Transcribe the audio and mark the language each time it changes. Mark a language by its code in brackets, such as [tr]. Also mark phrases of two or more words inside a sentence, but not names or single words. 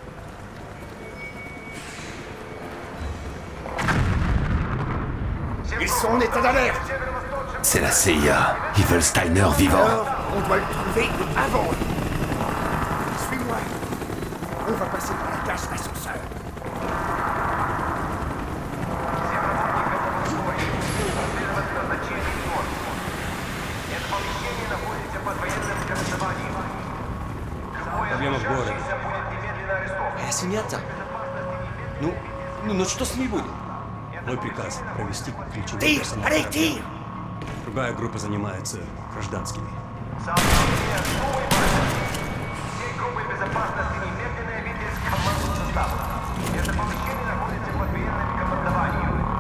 [fr] Ils sont en état d'alerte. C'est la CIA. Ils veulent Steiner vivant. Alors, on doit le trouver avant eux. Suis-moi. On va passer par la cage d'ascenseur. [ru] Проблема в городе. А семья-то? Ну что с ней будет? Мой приказ провести ключевой [fr] Tire. [ru] персонал. [fr] Allez, tire. [ru] Другая группа занимается гражданскими. Всей группой безопасности немедленное видеть команду состава. Это помещение находится под военным командованием.